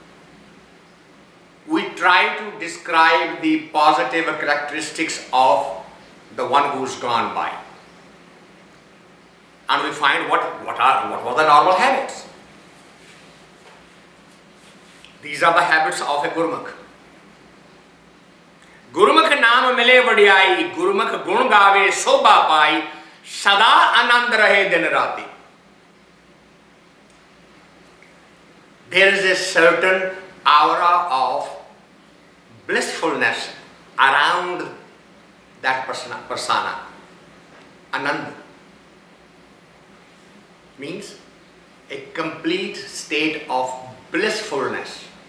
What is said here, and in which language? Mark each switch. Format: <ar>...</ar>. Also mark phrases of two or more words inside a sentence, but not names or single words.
<en>We try to describe the positive characteristics of the one who's gone by. And we find what were the normal habits. These are the habits of a gurmukh.</en> <pa>ਗੁਰਮੁਖਿ ਨਾਮੁ ਮਿਲੈ ਵਡਿਆਈ ਗੁਰਮੁਖਿ ਗੁਣ ਗਾਵੈ ਸੋਭਾ ਪਾਈ ਸਦਾ ਅਨੰਦਿ ਰਹੈ ਦਿਨੁ ਰਾਤੀ.</pa> <en>There is a certain aura of blissfulness around that persona. Anand means a complete state of blissfulness.</en>